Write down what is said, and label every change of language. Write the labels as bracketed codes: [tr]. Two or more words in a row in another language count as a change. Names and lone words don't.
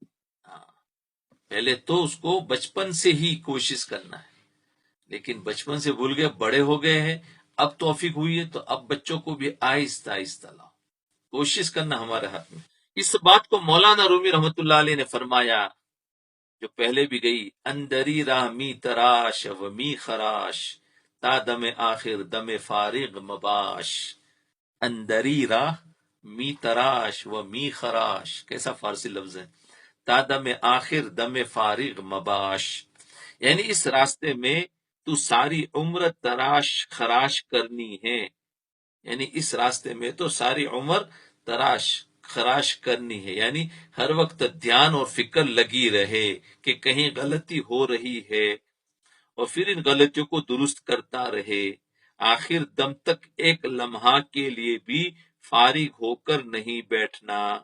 [ur] ہاں، پہلے تو اس کو بچپن سے ہی کوشش کرنا ہے، لیکن بچپن سے بھول گئے، بڑے ہو گئے ہیں، اب توفیق ہوئی ہے تو اب بچوں کو بھی آہستہ آہستہ لاؤ، کوشش کرنا ہمارے ہاتھ میں۔ اس بات کو مولانا رومی رحمۃ اللہ علیہ نے فرمایا، جو پہلے بھی گئی، [fa] اندری راہ می تراش و می خراش، تا دم آخر دم فارغ مباش۔ اندری راہ می تراش و می خراش، [ur] کیسا فارسی لفظ ہے، [fa] تا دم آخر دم فارغ مباش، یعنی [ur] اس راستے میں تو ساری عمر تراش خراش کرنی ہے، یعنی اس راستے میں تو ساری عمر تراش خراش کرنی ہے، یعنی ہر وقت دھیان اور فکر لگی رہے کہ کہیں غلطی ہو رہی ہے اور پھر ان غلطیوں کو درست کرتا رہے، آخر دم تک ایک لمحہ کے لیے بھی فارغ ہو کر نہیں بیٹھنا،